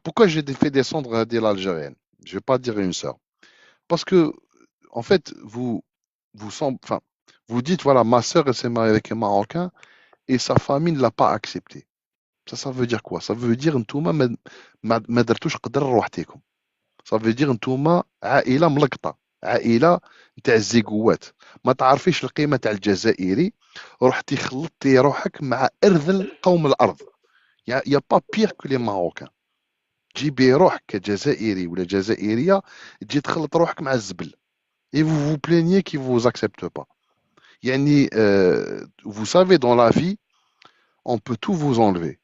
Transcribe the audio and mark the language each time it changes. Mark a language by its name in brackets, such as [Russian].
[French] Pourquoi j'ai fait descendre des l'Algérienne? Je vais pas dire une sœur. Parce que, en fait, vous dites, voilà, ma sœur, elle s'est mariée avec un Marocain et sa famille ne l'a pas accepté. Ça veut dire quoi? Ça veut dire [Arabic] نتوما ما درتوش قدر روحتيكم. [French] Ça veut dire [Arabic] نتوما عائلة ملقطة، عائلة نتاع الزيقوات، ما تعرفيش القيمة تاع الجزائري، رحتي خلطتي روحك مع أرذل قوم الأرض. [French] y a pas pire que les Marocains. [Arabic] تجيبي روحك كجزائري ولا جزائرية تجي تخلط روحك مع الزبل. [French] Et vous vous plaignez qu'ils vous acceptent pas. [Arabic] يعني [French] vous savez, dans la vie, on peut tout vous enlever.